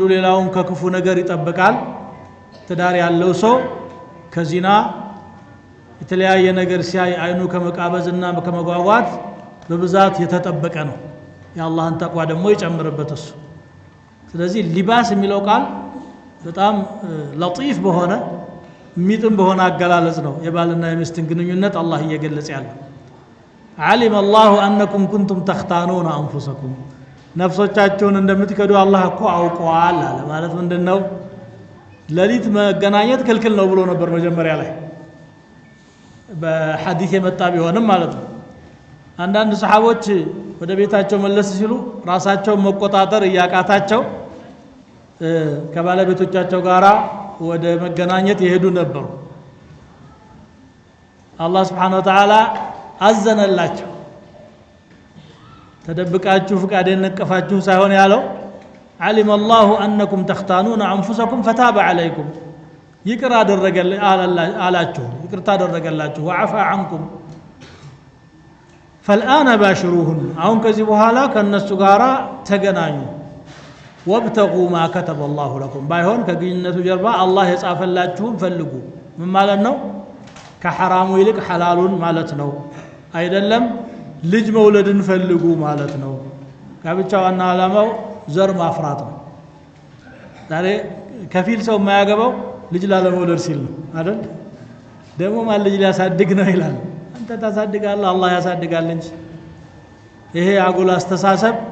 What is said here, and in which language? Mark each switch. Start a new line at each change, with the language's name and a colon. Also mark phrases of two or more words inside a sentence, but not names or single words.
Amharic: ሌላውን ከክፉ ነገር ይጠብቃል ትዳር ያለው ሰው ከዚና የተለያየ ነገር ሲያይ አይኑ ከመቃበዝና ከመጓጓት በብዛት የተጠበቀ ነው የአላህን ተቅዋ ደግሞ ይጨምርበት እሱ ስለዚህ ሊባስ የሚለው ቃል በጣም ለጢፍ በሆነ ሚጥም በሆነ አገላለጽ ነው የባልና የሚስትን ግንኙነት አላህ እየገለጸ ያለው
Arabic: علم الله أنكم كنتم تختانون أنفسكم
Amharic: ነፍሶቻችሁን እንደምትከዱ አላህ እኮ አውቀዋል አለ ማለት ምንድነው ለሊት መገናኘት ክልክል ነው ብሎ ነበር መጀመሪያ ላይ በሐዲስ የመጣ ቢሆንም ማለት ነው አንዳንድ ሰሃቦች ወደ ቤታቸው መለስ ሲሉ ራሳቸው መቆጣጠር ያቃታቸው ከባለቤቶቻቸው ጋራ ወደ መገናኘት ይሄዱ ነበር አላህ
Arabic: سبحانه وتعالى
Amharic: አዘነላቸው ተደብቃችሁ ፍቃዴን ነቀፋችሁ ሳይሆን ያለው
Arabic: علم الله أنكم تختانون أنفسكم فتاب عليكم
Amharic: ይቅር አላችሁ ይቅርታ አደረገላችሁ
Arabic: وعفى عنكم فالآن باشروهن
Amharic: አሁን ከዚህ በኋላ ከነሱ ጋራ ተገናኙ
Arabic: وابتغوا ما كتب الله لكم
Amharic: ባይሆን ከግንኙነቱ ጀርባ አላህ የጻፈላችሁን ፈልጉ ምን ማለት ነው ከሐራሙ ይልቅ ሐላሉን ማለት ነው አይደለም ልጅ መውለድን ፈልጉ ማለት ነው ጋብቻ ዋና ዓላማው ዘር ማፍራት ነው ዛሬ ከፊል ሰው የማያገባው ልጅ ላለመውለድ ሲል ነው አይደል ደግሞ ማን ልጅ ሊያሳድግ ነው ይላል አንተ ታሳድጋለህ አላህ ያሳድጋል እንጂ ይሄ አጉል አስተሳሰብ